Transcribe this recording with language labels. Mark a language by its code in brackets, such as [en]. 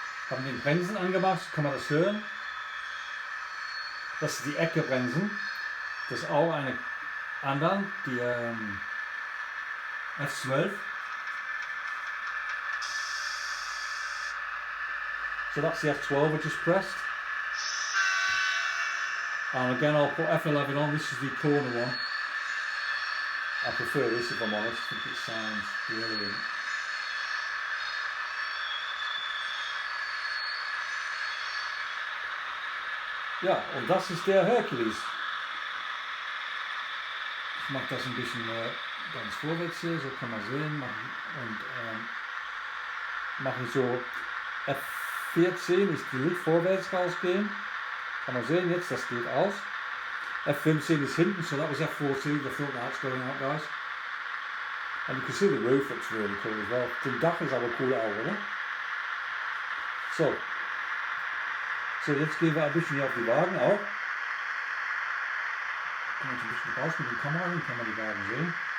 [de] Haben den Bremsen angemacht, kann man das hören? Das ist die Ecke-Bremsen. Das ist auch eine andere, die F12. [en] So that's the F12 I just pressed. And again I'll put F11 on, this is the corner one. I prefer this if I'm honest, I think it sounds brilliant. [de] Ja, und das ist der Hercules. Ich mache das ein bisschen ganz vorwärts hier, so kann man sehen. Und mache ich so F14 ist die vorwärts rausgehen. Kann man sehen jetzt, das geht aus. [en] F15 is hinten, so that was F14, the front lights going out, guys. And you can see the roof looks really cool as well. [de] Den Dach ist aber cool auch, oder? So, jetzt gehen wir ein bisschen hier auf die Wagen auch. Kommen wir jetzt ein bisschen raus mit der Kamera hin, kann man die Wagen sehen.